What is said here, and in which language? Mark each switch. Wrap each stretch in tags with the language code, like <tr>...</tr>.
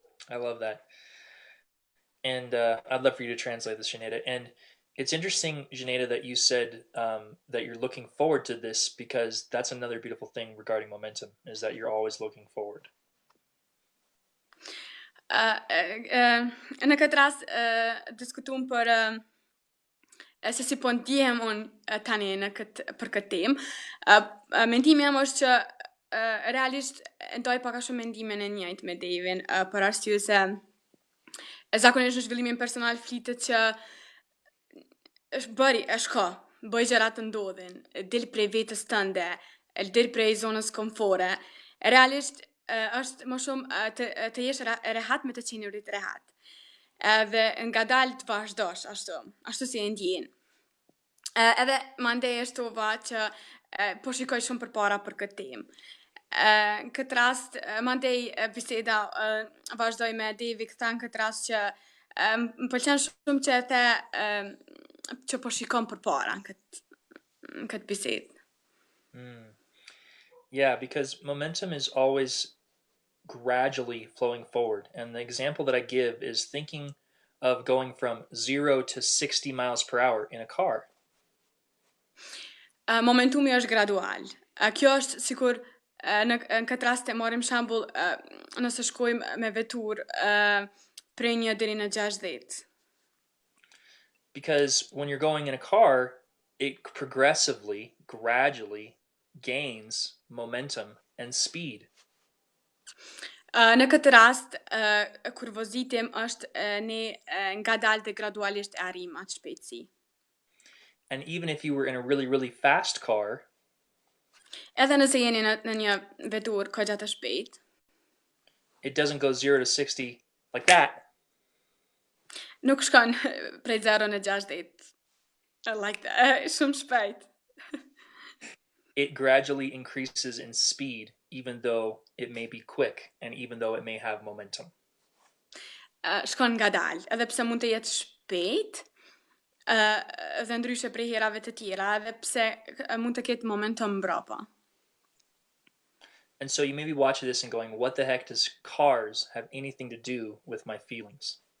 <en>I love that. And I'd love for you to translate this, Xheneta. And it's interesting, Xheneta, that you said that you're looking forward to this, because that's another beautiful thing regarding momentum, is that you're always looking forward.</en> <sq>Në këtë rast diskutuam për se si po ndihem unë tani për këtë temë. Mendimi jam është që realisht ndoj pak a shumë mendimin e njëjtë me Devin, për arsye se zakonisht në zhvillimin personal flitet që është ka, bëj gjëra të ndodhin, dil prej vetës tënde, dil prej zonës komfore. Realisht është më shumë të jesh rehat me të qenurit rehat. Edhe nga dalë të vazhdosh ashtu si e ndjen. Edhe mandej shtova që po shikoj shumë përpara për këtë temë. Në këtë rast, mandej biseda vazhdoj me Devi këta në këtë rast që më pëlqen shumë që e the që po shikon përpara në këtë bisedë.</sq> <en>Yeah, because momentum is always gradually flowing forward. And the example that I give is thinking of going from 0 to 60 miles per hour in a car.</en> <sq>Momentumi është gradual. Kjo është sikur në këtë rast e marrim shembull nëse shkojmë me veturë prej 1 deri në 60.</sq> <en>Because when you're going in a car, it progressively, gradually gains momentum and speed.</en> <sq>Në këtë rast, kur vozitim është ne ngadalë dhe gradualisht e arrim atë shpejtësi.</sq> <en>And even if you were in a really, really fast car,</en> <sq>edhe nëse jeni në një veturë kogja të shpejt,</sq> <en>it doesn't go 0 to 60 like that.</en> <sq>Nuk shkon prej 0 në 60</sq> <en>like that,</en> <sq>shumë shpejt.</sq> <en>It gradually increases in speed, even though it may be quick and even though it may have momentum.</en> <sq>Shkon ngadalë, edhe pse mund të jetë shpejt, dhe ndryshe prej herave të tjera, edhe pse mund të ketë momentum mbrapa.</sq> <en>And so you may be watching this and going, what the heck does cars have anything to do with my feelings?</en>